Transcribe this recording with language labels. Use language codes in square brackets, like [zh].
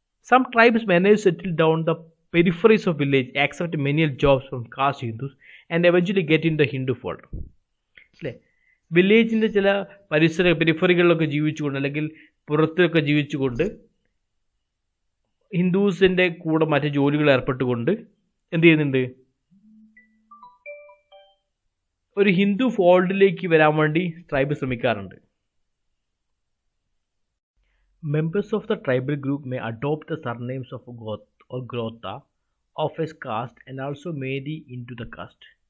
[en] Some tribes managed to settle down the peripheries of village, accept menial jobs from caste Hindus, and eventually get in the Hindu fold. [ml] അല്ലേ? വില്ലേജിൻ്റെ ചില പെരിഫറികളിലൊക്കെ ജീവിച്ചുകൊണ്ട് അല്ലെങ്കിൽ പുറത്തൊക്കെ ജീവിച്ചുകൊണ്ട് ഹിന്ദുസിൻ്റെ കൂടെ മറ്റ് ജോലികൾ ഏർപ്പെട്ടുകൊണ്ട് എന്ത് ചെയ്യുന്നുണ്ട്, ഒരു ഹിന്ദു ഫോൾഡിലേക്ക് വരാൻ വേണ്ടി ട്രൈബ് ശ്രമിക്കാറുണ്ട്. [en] Members of the tribal group may adopt the surnames of Goth or Grotha of a caste and also marry into the caste.